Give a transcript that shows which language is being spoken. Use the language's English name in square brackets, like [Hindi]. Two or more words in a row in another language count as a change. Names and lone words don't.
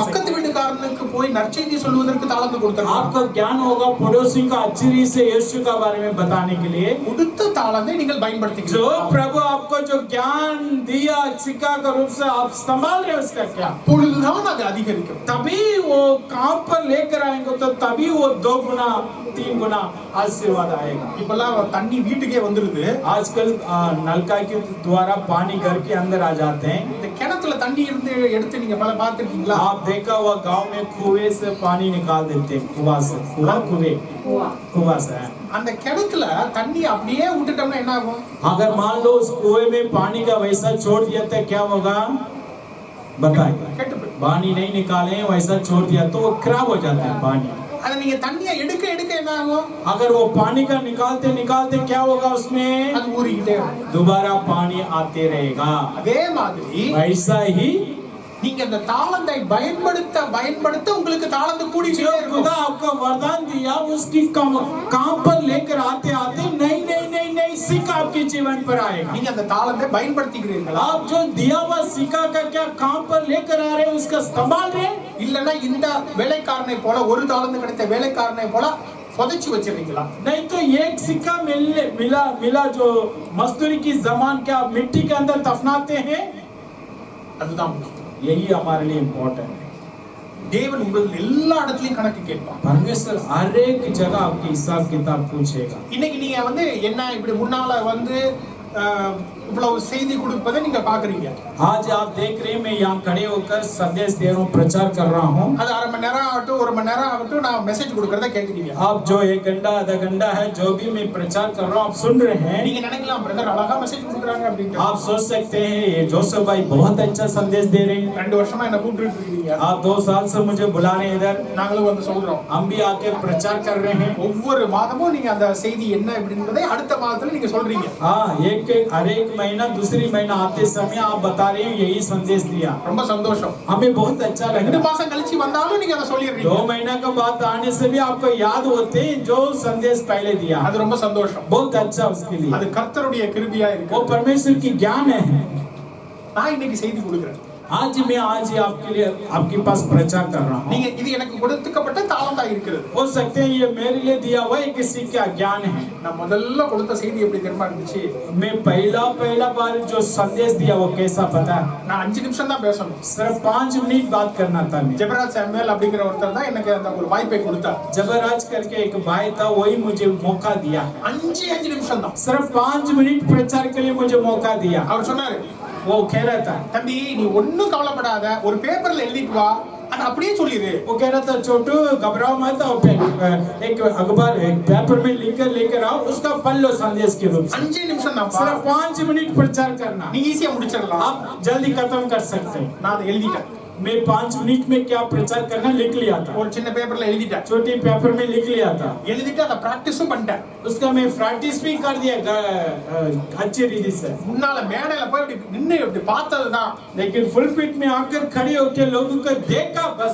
[Tamil] பக்கத்து [Hindi] है। [Tamil] வீட்டுக்காரனுக்கு போய் நற்செய்தி சொல்வதற்கு தாளந்தை கொடுத்திருக்கலாம். [Hindi] आपको ज्ञान होगा पड़ोसी को अच्छी रीति से यीशु का बारे में बताने के लिए। [Tamil] கொடுத்த தாளந்தை நீங்கள் [Hindi] जो [Tamil] பயன்படுத்திக்கிறீர்கள். [Hindi] प्रभु आपको जो ज्ञान दिया सिक्का के रूप से आप संभाल रहे हो उसका क्या? [Tamil] அப்பொழுதுதான் அது அதிகரிக்கும். [Hindi] तभी वो काम पर लेकर आएंगे तो तभी वो 2 गुना 3 गुना आशीर्वाद आएगा। [Tamil] இப்பெல்லாம் தண்ணி வீட்டுக்கே வந்துருது. [Hindi] आजकल नलका के द्वारा पानी घर के अंदर आ जाते हैं। [Tamil] இந்த கிணத்துல தண்ணி இருந்து எடுத்து நீங்க பல பார்த்திருக்கீங்களா? [Hindi] आप देखा हुआ गांव में कुएं से पानी निकाल देते हैं, कुआं से। [Tamil] அந்த கிணத்துல தண்ணி அப்படியே விட்டுட்டோம்னா என்ன ஆகும்? [Hindi] अगर मान लो उस कुएं में पानी का वैसा छोड़ दिया तो क्या होगा बताइए? [Tamil] கெட்டு போயிடும். [Hindi] पानी नहीं निकाले वैसा छोड़ दिया तो वो खराब हो जाता है पानी। [Tamil] அதை நீங்க தண்ணியை எடுக்க எடுக்க என்ன ஆகும்? [Hindi] अगर वो पानी का निकालते निकालते क्या होगा उसमें [Tamil] அது ஊறிக்கிட்டே இருக்கும். [Hindi] दोबारा पानी आते रहेगा। [Tamil] அதே மாதிரி [Hindi] वैसा ही [Tamil] நீங்க அந்த தாளந்தை பயன்படுத்த பயன்படுத்த உங்களுக்கு தாளந்து [Hindi] जो [Tamil] கூடிட்டே இருக்கும். [Hindi] खुदा आपको वरदान दिया उसकी काम पर लेकर आते आते नई सिक्का आपके जीवन पर आएगा। [Tamil] நீங்க அந்த தாளந்தை பயன்படுத்திக்கிறீர்களா? [Hindi] आप जो दिया हुआ सिक्का का क्या काम पर लेकर आ रहे हैं उसका संभाल रहे हैं? [Tamil] இல்லன்னா இந்த வேலைக்காரனை போல ஒரு தாளந்து கிடைத்த வேலைக்காரனை போல புதைச்சு வச்சிருக்கீங்களா? [Hindi] नहीं तो एक सिक्का मिला जो मजदूरी की जमान क्या मिट्टी के अंदर दफनाते हैं। [Tamil] அதுதான் முக்கியம். [Hindi] यही हमारे लिए इम्पोर्टेंट है। [Tamil] தேவன் உங்கள் எல்லா இடத்துலயும் கணக்கு கேட்பார். [Hindi] परमेश्वर हर एक जगह आपकी हिसाब किताब पूछेगा। [Tamil] இன்னைக்கு நீங்க வந்து என்ன இப்படி முன்னால வந்து இவ்வளவு செய்தி கொடுப்பதை நீங்க பாக்குறீங்க. [Hindi] आज आप देख रहे हैं मैं यहाँ खड़े होकर संदेश दे रहा हूँ, प्रचार कर रहा हूँ. [Tamil] அது அரை மணி நேரம் ஆகட்டும் 1 மணி நேரம் ஆகட்டும் நான் மெசேஜ் கொடுக்கறத கேக்குறீங்க. [Hindi] आप जो 1 घंटा आधा घंटा है जो भी मैं प्रचार कर रहा हूँ आप सुन रहे हैं. [Tamil] நீங்க நினைக்கலாம் பிரதர் அழகா மெசேஜ் கொடுக்குறாங்க அப்படின்ட்டு. [Hindi] आप सोच सकते हैं ये जोसेफ भाई बहुत अच्छा संदेश दे रहे हैं. [Tamil] 2 வருஷமா என்ன கூப்பிட்டு இருக்கீங்க. [Hindi] आप 2 साल से मुझे बुला रहे हैं इधर. [Tamil] நாங்களும் வந்து சொல்றோம். [Hindi] हम भी आके प्रचार कर रहे हैं. [Tamil] ஒவ்வொரு மாதமும் நீங்க அந்த செய்தி என்ன அப்படின்றதை அடுத்த மாதத்துல நீங்க சொல்றீங்க. [Hindi] हाँ हर एक महीना दूसरी महीना आते समय आप बता रहे हैं यही संदेश दिया. [Tamil] ரொம்ப சந்தோஷம். [Hindi] हमें बहुत अच्छा लग 2 रहा है. [Tamil] மாசம் கழிச்சு வந்தாலும் நீங்க அதை சொல்லிடுறீங்க. [Hindi] 2 महीना का बाद आने से भी आपको याद होते हैं जो संदेश पहले दिया. [Tamil] அது ரொம்ப சந்தோஷம். [Hindi] बहुत अच्छा उसके लिए. [Tamil] அது கர்த்தருடைய கிருபையா இருக்கு. [Hindi] वो परमेश्वर की ज्ञान है. [Tamil] நான் இன்னைக்கு செய்தி கொடுக்கிறேன். [Hindi] आज आपके लिए आपके पास प्रचार कर रहा हूँ. [Tamil] நீங்க இது எனக்கு கொடுத்துக்கப்பட்ட தாளந்தா இருக்கிறது. [Hindi] हो सकते हैं ये मेरे लिए दिया हुआ एक किसी का ज्ञान है. [Tamil] நான் முதல்ல கொடுத்த செய்தி எப்படி தெரியுமா இருந்துச்சு? [Hindi] मैं पहला बार जो संदेश दिया वो कैसा पता है? [Tamil] நான் 5 நிமிஷம் தான் பேசணும். [Hindi] सिर्फ 5 मिनट बात करना था. मैं [Tamil] ஜெபராஜ் சாமுவேல் அப்படிங்கிற ஒருத்தர் தான் எனக்கு அந்த ஒரு வாய்ப்பை கொடுத்தார். [Hindi] जबराज करके एक भाई था वही मुझे मौका दिया. [Tamil] 5 நிமிஷம் தான். [Hindi] सिर्फ 5 मिनट प्रचार के लिए मुझे मौका दिया. [Tamil] அவர் சொன்னாரு [Hindi] वो कह रहा था [Tamil] தம்பி நீ ஒண்ணும் கவலைப்படாத ஒரு பேப்பர்ல எழுதிட்டு வா அது அப்படியே சொல்லிடு. [Hindi] वो कह रहा था छोटू घबराओ मत एक अखबार एक पेपर में लेकर आओ उसका पढ़ लो संदेश के रूप से. [Tamil] 5 நிமிஷம் தான். [Hindi] सिर्फ 5 मिनट प्रचार करना. [Tamil] நீ ஈஸியா முடிச்சிடலாம். [Hindi] आप जल्दी खत्म कर सकते हैं. [Tamil] நான் அதை எழுதிட்டேன். [Hindi] मैं 5 मिनट में क्या प्रचार करना लिख लिया था. [Tamil] ஒரு சின்ன பேப்பர்ல எழுதிட்டேன். [Hindi] छोटी पेपर में लिख लिया था. [Tamil] எழுதிட்டு அதை பிராக்டிஸும் பண்ணிட்டேன். [Hindi] उसका मैं प्रैक्टिस भी कर दिया अच्छी रीति से. [Tamil] முன்னால மேடையில போய் இப்படி நின்னு இப்படி பார்த்ததுதான். [Hindi] लेकिन फुल पिट में आकर खड़े होकर लोगों को देखा बस